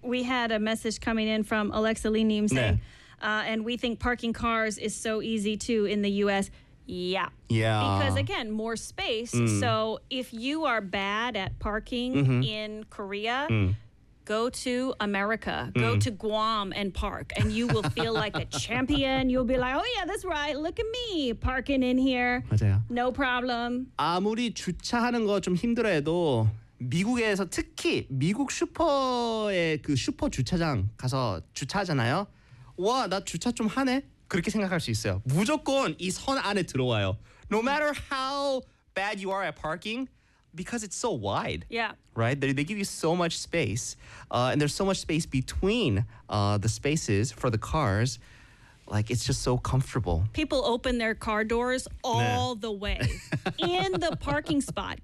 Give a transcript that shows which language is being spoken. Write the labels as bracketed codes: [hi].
[en] And we had a message coming in from Alexa Lee Neem saying, and we think parking cars is so easy, too, in the U.S. Yeah. Yeah. Because, again, more space. Mm. So if you are bad at parking in Korea, go to America. Mm. Go to Guam and park, and you will feel like a champion. You'll be like, oh, yeah, that's right. Look at me parking in here. [ko] 맞아요. [en] No problem. [ko] 아무리 주차하는 거 좀 힘들어해도 미국에서 특히 미국 슈퍼의 그 슈퍼 주차장 가서 주차하잖아요. 와, 나 주차 좀 하네? 그렇게 생각할 수 있어요. 무조건 이 선 안에 들어와요. [en] No matter how bad you are at parking, because it's so wide, right? They give you so much space, and there's so much space between the spaces for the cars. Like, it's just so comfortable. People open their car doors all the way in the parking spot.